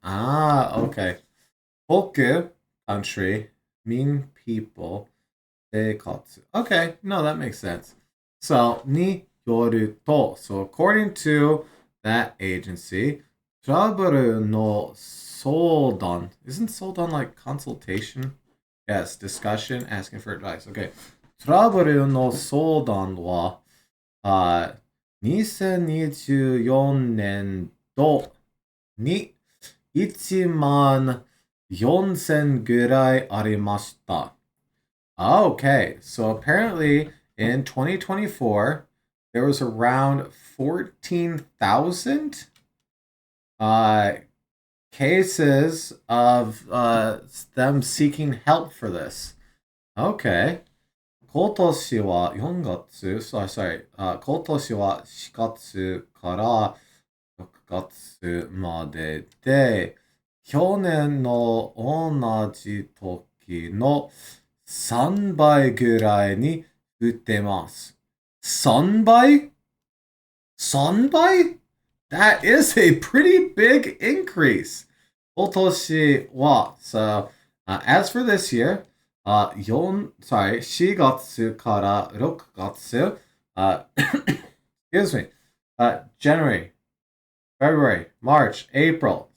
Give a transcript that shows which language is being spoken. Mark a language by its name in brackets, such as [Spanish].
[English] Ah, okay. [Japanese] 国, [English] country, mean people, [Japanese] 生活. [English] Okay, no, that makes sense. So, [Japanese] によると, [English] so according to that agency, [Japanese] トラブルの相談, [English] isn't 相談 like consultation? Yes, discussion, asking for advice. Okay. [Japanese] トラブルの相談は、2024年度に1万4000ぐらいありました。 [English] Okay, so apparently in 2024, there was around 14,000 cases of them seeking help for this. Okay. [Japanese] 今年は4月、 [English] sorry, [Japanese] 今年は4月から6月までで、去年の同じ時の3倍ぐらいに増えてます。 3倍 [English] ?3倍 That is a pretty big increase. [Japanese] 今年は, [English] so as for this year, [Japanese] 4月から6月, [English] excuse me, January, February, March, April.